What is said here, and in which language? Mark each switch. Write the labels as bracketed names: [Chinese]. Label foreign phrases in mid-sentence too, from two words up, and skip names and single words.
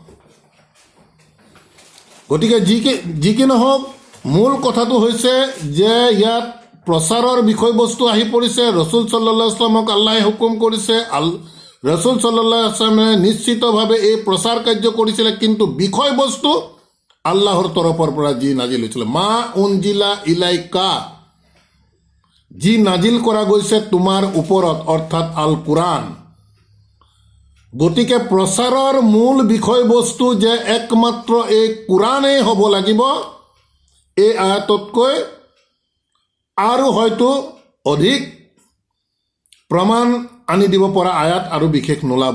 [Assamese] গতিকে যি কি নহওক, মূল কথাটো হৈছে যে ইয়াত প্ৰচাৰৰ বিষয়বস্তু আহি পৰিছে। ৰচুল [Arabic] صلى الله عليه وسلم [Assamese] আল্লাহে হুকুম কৰিছে, ৰচুল [Arabic] صلى الله عليه وسلم [Assamese] নিশ্চিতভাৱে এই প্ৰচাৰ কাৰ্য কৰিছিলে, কিন্তু বিষয়বস্তু আল্লাহৰ তৰফৰ পৰা যি নাজিল হৈছিলে, [Arabic] ما أنزل إليك, [Assamese] যি নাজিল কৰা গৈছে তোমাৰ ওপৰত, অৰ্থাৎ [Arabic] القرآن. [Assamese] গতিকে প্ৰচাৰৰ মূল বিষয়বস্তু যে একমাত্ৰ এই কোৰাণেই হ'ব লাগিব, এই আয়াততকৈ আৰু হয়তো অধিক প্ৰমাণ আনি দিব পৰা আয়াত আৰু বিশেষ নোলাব।